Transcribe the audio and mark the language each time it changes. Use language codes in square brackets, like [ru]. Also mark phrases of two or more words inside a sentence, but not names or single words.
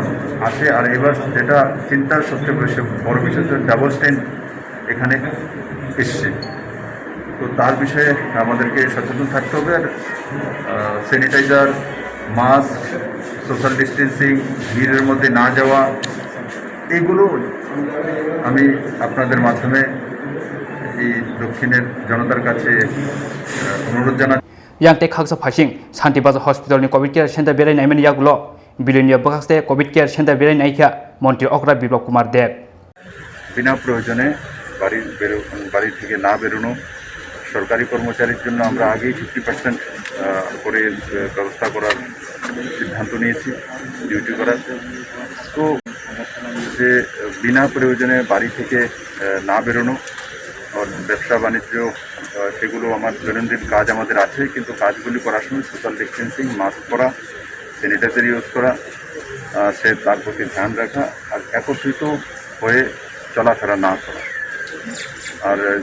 [bn] আসে আর এবার যেটা চিন্তার সবচেয়ে বেশি বড় বিষয় [en] double stand [bn] এখানে এসছে তো তার বিষয়ে আমাদেরকে সচেতন থাকতে হবে আর [en] sanitizer mask social distancing [bn] ভিড়ের মধ্যে না যাওয়া এইগুলো আমি আপনাদের মাধ্যমে এই দক্ষিণের জনতার কাছে অনুরোধ জানাচ্ছি [trp] Yang tek khaksa phasing Santi Bazar Hospital ni [en] COVID Care Center [trp] berai naimani yagulo Bilonia Bakaste [en] COVID Care Center [trp] berai naika Montri Okra Biplop Kumar Dev. [bn] বিনা প্রয়োজনে বাড়ি থেকে না বেরোনো সরকারি কর্মচারীর জন্য আমরা আগেই 50% করে ব্যবস্থা করার সিদ্ধান্ত নিয়েছি ডিউটি করার তো যে বিনা প্রয়োজনে বাড়ি থেকে না বেরোনো ব্যবসা বাণিজ্য সেগুলো আমার দৈনন্দিন কাজ আমাদের আছে কিন্তু কাজগুলি করার সময় [en] social distancing mask [bn] পরা [en] sanitizer use [bn] করা সে তার প্রতি ধ্যান রাখা আর একত্রিত হয়ে চলাফেরা না করা আর